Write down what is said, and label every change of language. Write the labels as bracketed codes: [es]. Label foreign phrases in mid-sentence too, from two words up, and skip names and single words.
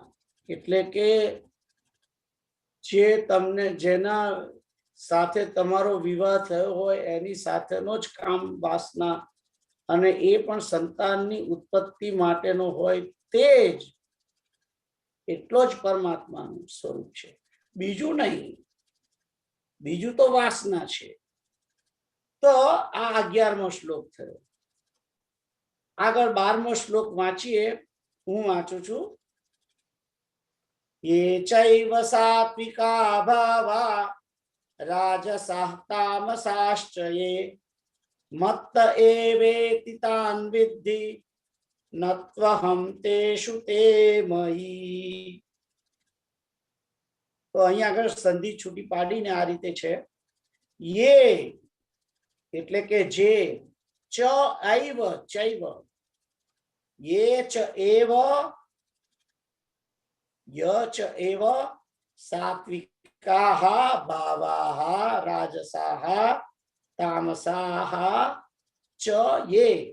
[gu] એટલે કે જે તમને, જેના સાથે તમારો વિવાહ થયો હોય એની સાથેનો જ કામ વાસના, અને એ પણ સંતાનની ઉત્પત્તિ માટેનો હોય તે જ એટલો જ પરમાત્માનું સ્વરૂપ છે, બીજું નહીં. બીજું તો વાસના છે. તો આ 11મો શ્લોક થયો. આગળ 12મો શ્લોક વાંચીએ. હું વાંચું છું. [sa] ये चैव सात्विका भावा राजसः तामसाश्च ये मत्त एवेति तान् विद्धि नत्वहं तेषु ते मयि. [gu] તો અહીંયા આગળ સંધિ છૂટી પાડીને આ રીતે છે. [sa] યે [gu] એટલે કે જે, [sa] ચ ઐવ ચૈવ, યે ચ એવ ય ચ એવ સાત્વિકાઃ ભાવાઃ રાજસાઃ તામસાઃ ચ યે.